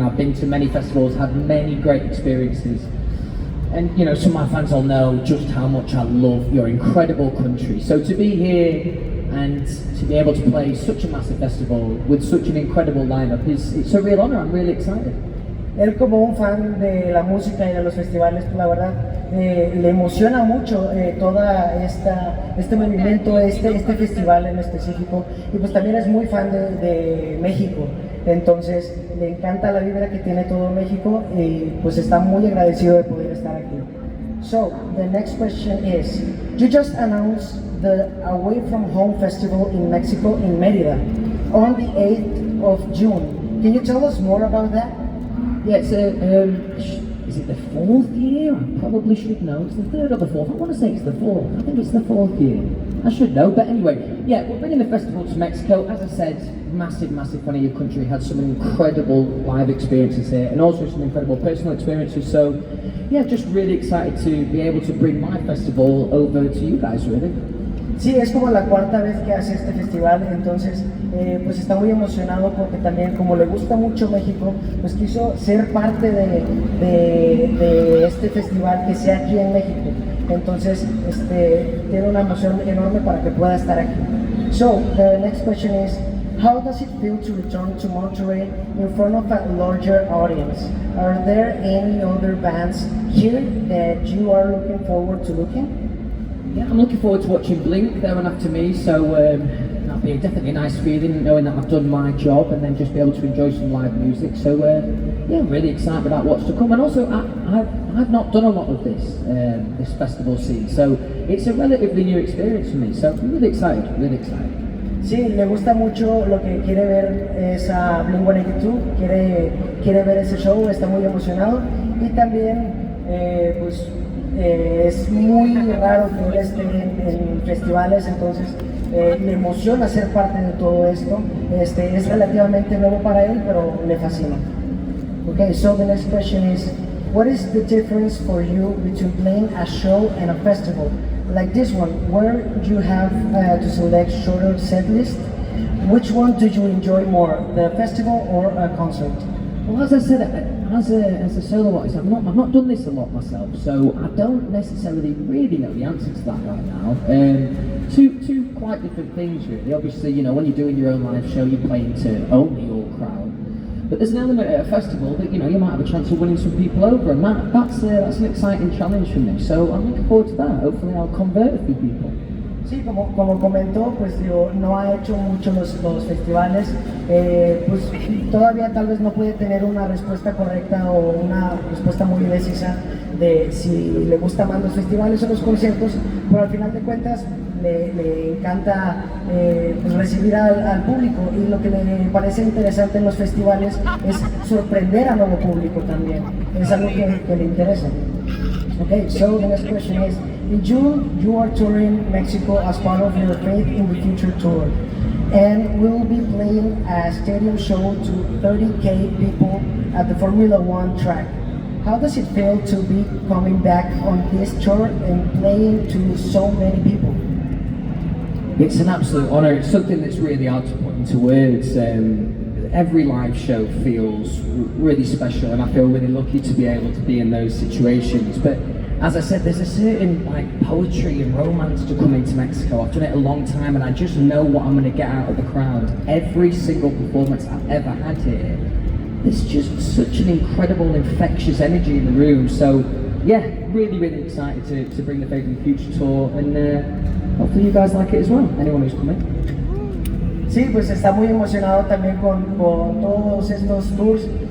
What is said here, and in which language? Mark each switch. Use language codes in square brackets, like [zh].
[en] I've been to many festivals, had many great experiences. And you know, some of my fans will know just how much I love your incredible country. So to be here and to be able to play such a massive festival with such an incredible lineup it's a real honor. I'm really excited. [es] Él como un fan de la música y de los festivales, pues la verdad le emociona mucho toda este movimiento, este festival en específico, y pues también es muy fan de México, entonces le encanta la vibra que tiene todo México y pues está muy agradecido de poder estar aquí. [en] So, the next question is, you just announced the Away From Home Festival in Mexico in Mérida on the 8th of June. Can you tell us more about that? Yeah, it's is it the 4th year? I probably should know. It's the 3rd or the 4th. I want to say it's the 4th. I think it's the 4th year. I should know, but anyway, yeah, we're bringing the festival to Mexico. As I said, massive fan of your country. Had some incredible live experiences here, and also some incredible personal experiences. So, yeah, just really excited to be able to bring my festival over to you guys, really. [es] Sí, es como la 4ª vez que hace este festival, entonces pues está muy emocionado porque también como le gusta mucho México, pues quiso ser parte de este festival que sea aquí en México. Entonces tiene una emoción enorme para que pueda estar aquí. [en] So, the next question is, how does it feel to return to Monterrey in front of a larger audience? Are there any other bands here that you are looking forward to looking? Yeah, I'm looking forward to watching Blink. They're on after me, so that'll be definitely a nice feeling, knowing that I've done my job and then just be able to enjoy some live music. So yeah, really excited about what's to come. And also, I've not done a lot of this festival scene, so it's a relatively new experience for me. So I'm really excited, really excited. [es] Sí, le gusta mucho, lo que quiere ver es a Blink-182, quiere ver ese show, está muy emocionado, y también pues es muy raro que él esté en festivales, entonces le emociona ser parte de todo esto. Es relativamente nuevo para él, pero le fascina. [en] Okay, so the next question is, what is the difference for you between playing a show and a festival like this one, where you have to select shorter set list? Which one do you enjoy more, the festival or a concert? Well, as I said, as a solo artist, I've not done this a lot myself, so I don't necessarily really know the answer to that right now. Two quite different things, really. Obviously, you know, when you're doing your own live show, you're playing to only your crowd. But there's an element at a festival that, you know, you might have a chance of winning some people over, and that's an exciting challenge for me. So I'm looking forward to that. Hopefully, I'll convert a few people. [es] Sí, como comentó, pues digo, no ha hecho mucho los festivales, pues todavía tal vez no puede tener una respuesta correcta o una respuesta muy decisa de si le gusta más los festivales o los conciertos, pero al final de cuentas le encanta pues recibir al público, y lo que le parece interesante en los festivales es sorprender al nuevo público también, es algo que le interesa. [en] Okay, so the next question is, in June you are touring Mexico as part of your Faith in the Future tour, and will be playing a stadium show to 30,000 people at the Formula One track. How does it feel to be coming back on this tour and playing to so many people? It's an absolute honour. It's something that's really hard to put into words. Every live show feels really special, and I feel really lucky to be able to be in those situations. But as I said, there's a certain like poetry and romance to coming to Mexico. I've done it a long time, and I just know what I'm going to get out of the crowd. Every single performance I've ever had here, there's just such an incredible, infectious energy in the room. So yeah, really excited to bring the Faith in the Future tour, and hopefully you guys like it as well, anyone who's coming. [es] Sí, pues está muy emocionado también con todos estos tours.